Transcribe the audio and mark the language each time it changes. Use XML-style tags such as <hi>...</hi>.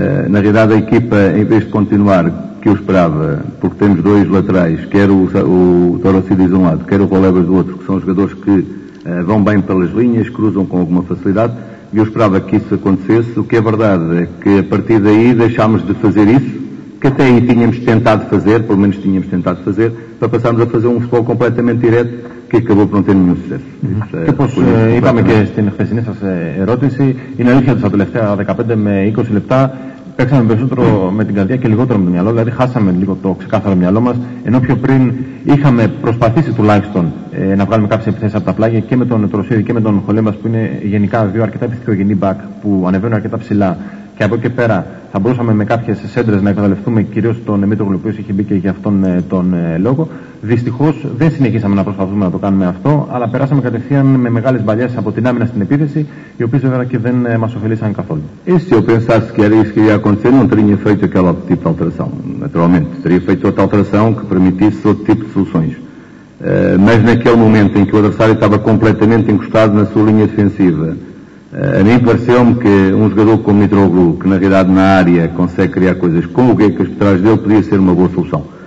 <pt>Na realidade, a equipa, em vez de continuar, que eu esperava, porque temos 2 laterais, quer o Torocidis de um lado, quer o Rolebas do outro, que são jogadores que vão bem pelas linhas, cruzam com alguma facilidade, e eu esperava que isso acontecesse. O que é verdade é que a partir daí deixámos de fazer isso, que até aí tínhamos tentado fazer, pelo menos tínhamos tentado fazer, para passarmos a fazer um futebol completamente direto, que acabou por não ter nenhum sucesso.</pt> <el>Και όπως είπαμε και στην χθεσινή σας ερώτηση, είναι αλήθεια ότι στα τελευταία 15 με 20 λεπτά παίξαμε περισσότερο με την καρδιά και λιγότερο με το μυαλό, δηλαδή χάσαμε λίγο το ξεκάθαρο μυαλό μας, ενώ πιο πριν είχαμε προσπαθήσει τουλάχιστον να βγάλουμε κάποιες επιθέσεις από τα πλάγια και με τον Τροσίδη και με τον Χολέμπας, που είναι γενικά 2 αρκετά επιθετικογενή μπακ που ανεβαίνουν αρκετά ψηλά, και από εκεί και πέρα θα μπορούσαμε με κάποιες σέντρες να εκμεταλλευτούμε κυρίως τον Μήτρογλου, ο οποίος είχε μπει και για αυτόν τον λόγο. Dυστυχώς δεν συνεχίσαμε να προσπαθούμε να το κάνουμε αυτό, αλλά περάσαμε κατευθείαν με μεγάλες μπαλιές από την άμυνα στην επίθεση, οι οποίες βέβαια και δεν μας ωφελήσαν καθόλου.</el> <pt>E se eu pensasse que era isso que ia acontecer, não teria feito aquele tipo de alteração, naturalmente. Teria feito outra alteração que permitisse outro tipo de soluções. Mas naquele momento em que o adversário estava completamente encostado na sua linha defensiva, a mim pareceu-me que um jogador como Mitroglou, que na realidade na área consegue criar coisas com o Guekas por trás dele, podia ser uma boa solução.</pt>